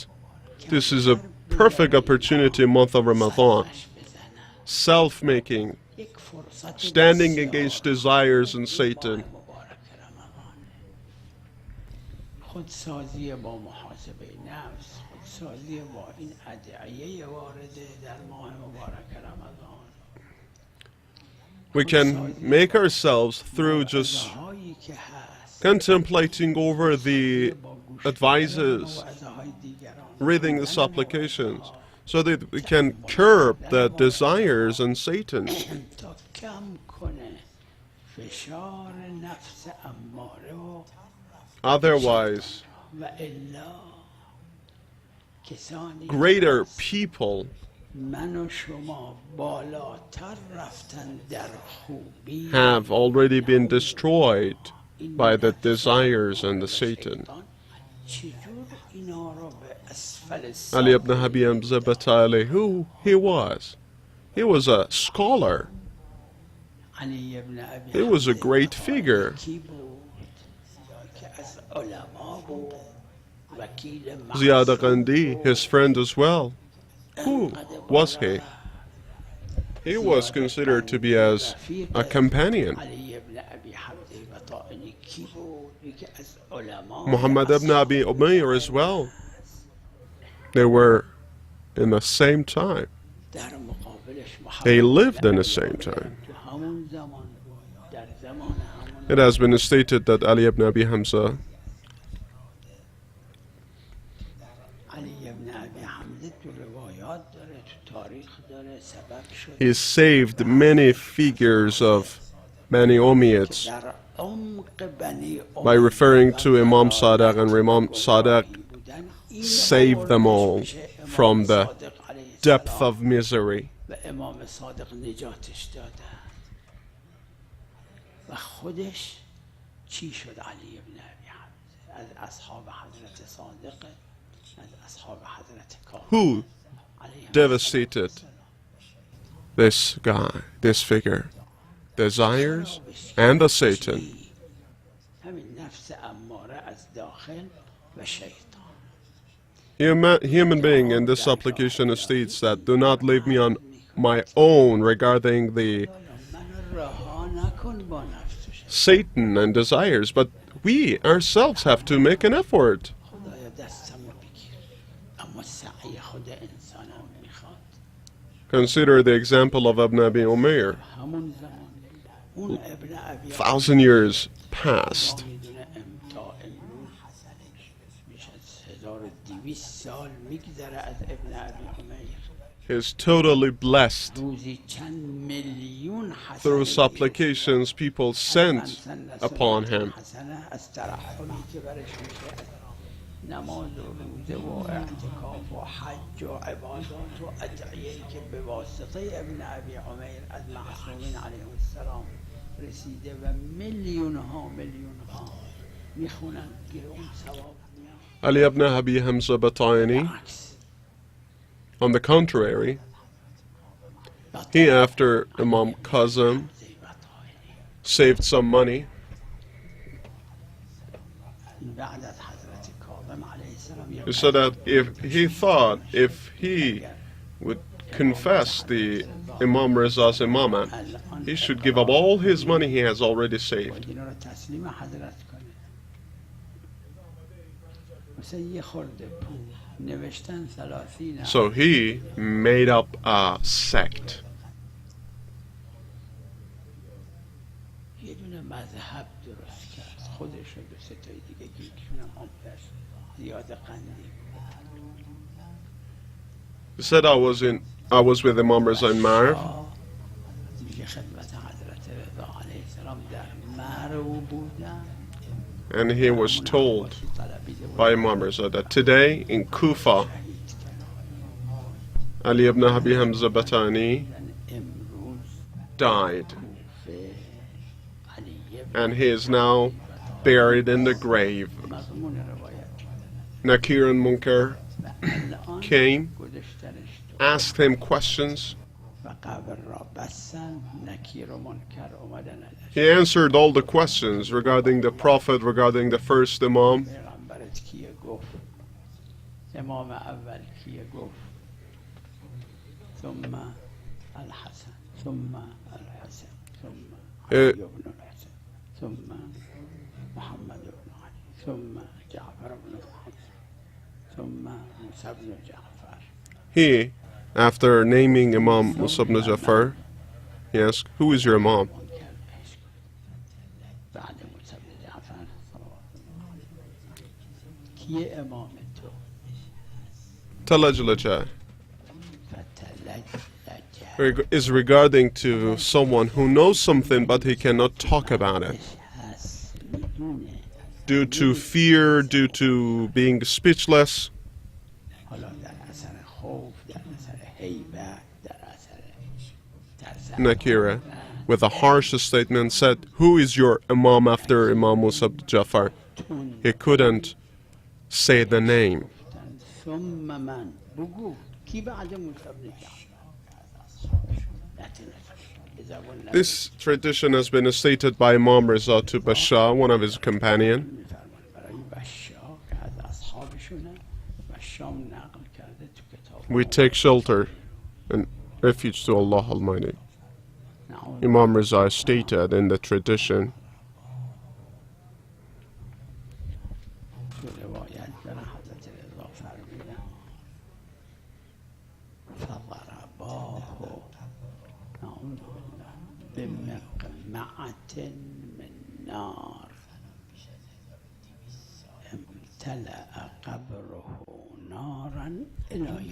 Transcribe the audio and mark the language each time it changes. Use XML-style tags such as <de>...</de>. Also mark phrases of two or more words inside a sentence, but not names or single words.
<en>This is a perfect opportunity, month of Ramadan. Self-making, standing against desires and Satan.</en> <fa>خودسازی با محاسبه نفس، خودسازی با این ادعیه وارده در ماه مبارک رمضان.</fa> <en>We can make ourselves through just contemplating over the advices, reading the supplications, so that we can curb the desires and Satan.</en> <fa>تا کم کنه فشار نفس اماره و</fa> <en>Otherwise,</en> <fa>و الا کسانی</fa> <en>greater people</en> <fa>من و شما بالاتر رفتن در خوبی</fa> <en>have already been destroyed by the desires and the Satan.</en> <fa>چجور اینا رو به اسفل</fa> <en>Ali ibn Habib Zabatali, who he was a scholar.</en> <fa>علی ابن ابی</fa> <en>He was a great figure.</en> <fa>کی بود که از علما بود وکیل</fa> <en>Ziyad Qandi, his friend as well. Who was he? He was considered to be as a companion.</en> <fa>علی ابن ابی حمزه بطائنی کی بود که از علما</fa> <en>Muhammad ibn Abi Umayr as well. They were in the same time.</en> <fa>در مقابلش</fa> <en>They lived in the same time.</en> <fa>تو همون زمان در زمان همون</fa> <en>It has been stated that Ali ibn Abi Hamza,</en> <fa>علی ابن ابی حمزه تو روایات داره تو تاریخ داره سبب شد</fa> <en>he saved many figures of Bani Umayyads</en> <fa>در عمق بنی</fa> <en>by referring to Imam Sadiq, and Imam Sadiq saved them all from the depth of misery.</en> <fa>و امام صادق نجاتش داده و خودش چی شد علی ابن ابی حمزه از اصحاب حضرت صادق از اصحاب حضرت کاظم</fa> <en>Who devastated this guy, this figure? Desires and the Satan.</en> <fa>همین نفس اماره از داخل و شیطان</fa> <en>Human being in this supplication states that do not leave me on my own regarding the</en> <fa>من رها نکن با نفس و شیطان</fa> <en>Satan and desires, but we ourselves have to make an effort.</en> <fa>خدایا دستمو بگیر اما سعی خود انسانم میخواد</fa> <en>Consider the example of Ibn Abi Umayr.</en> <fa>همون زمان اون ابن ابی</fa> <en>1,000 years passed.</en> <fa>میدونه تا امروز بیش از 1200 سال میگذره از ابن ابی عمیر</fa> <en>He is totally blessed</en> <fa>روزی چند میلیون</fa> <en>through</en> <fa>حسنه</fa> <en>supplications people sent upon him.</en> <fa>حسنه از ترحمی که برش میشه از نماز و روزه و اعتکاف و حج و عبادات و ادعیه‌ای که به واسطه ابن ابی عمیر از معصومین</fa> <ar>علیه السلام</ar> <fa>رسیده و میلیون ها میخونن گیر اون ثواب میاد</fa> <en>Ali ibn Abi Hamza Batayani,</en> <fa>عکس</fa> <en>on the contrary, he, after Imam Kazim saved some money,</en> <fa>بعد از حضرت کاظم</fa> <ar>علیه السلام</ar> <en>he said that if he would confess the Imam Riza's imamah, he should give up all his money he has already saved.</en> <fa>اینا رو تسلیم حضرت کنه مثلا یه خورده پول نوشتن 30</fa> <en>So he made up a sect.</en> <fa>یه دونه مذهب درست کرد خودش و دو سه تای دیگه که یکیشون هم آمپرس زیاد قندی</fa> <en>He said I was with Imam Riza in Marv,</en> <fa>میگه خدمت حضرت رضا</fa> <ar>علیه السلام</ar> <fa>در مرو بودن</fa> <en>and he was told by Imam Riza that today in Kufa, Ali ibn Abi Hamza Batani</en> <fa>امروز</fa> <en>died.</en> <fa>کوفه علی</fa> <en>and he is now buried in the grave.</en> <fa>مضمون روایت</fa> <en>Nakir and Munkar</en> <fa>الان</fa> <en>came,</en> <fa>گذاشتنش تو</fa> <en>asked him questions.</en> <fa>و قبر را بستن نکیر و منکر اومدن ازش</fa> <en>He answered all the questions regarding the Prophet, regarding the first Imam.</en> <fa>پیغمبرت کیه گفت امام اول کیه گفت</fa> <ar>ثم الحسن ثم الحسن ثم علي بن الحسن ثم محمد بن علي ثم جعفر بن محمد ثم موسى بن جعفر</ar> <en>He, after naming Imam Musa ibn Jafar, he asked, "Who is your Imam?"</en> <fa>منکر بهش گفت بعد موسى بن جعفر</fa> <ar>صلوات الله عليه</ar> <fa>کیه امام تو</fa> <en>Talajlaja</en> <fa>فتلج</fa> <en>is regarding to someone who knows something but he cannot talk about it.</en> <fa>هست میدونه</fa> <en>Due to fear, due to being speechless,</en> <fa>حالا در اثر خوف در اثر هیبت در اثر ترس</fa> <en>Nakira, with a harsh statement, said, "Who is your Imam after Imam Musa ibn Jafar?" He couldn't say the name.</en> <ar>ثم من</ar> <fa>بگو کی بعد موسی بن جعفر</fa> <ar>اذا قلنا</ar> <en>This tradition has been stated by Imam Reza to Bashar, one of his companions.</en> <fa>می‌فرماید برای بشار که از اصحابشونه بشام نقل کرده تو کتاب</fa> <en>We take shelter and refuge to Allah Almighty.</en> <fa>نعوذ</fa> <en>Imam Reza stated in the tradition,</en> <fa>تو روایت داره حضرت رضا فرمودن</fa> <ar>فضرباه نعوذ بالله بمقمعة من نار امتلأ قبره نارا إلى يوم</ar>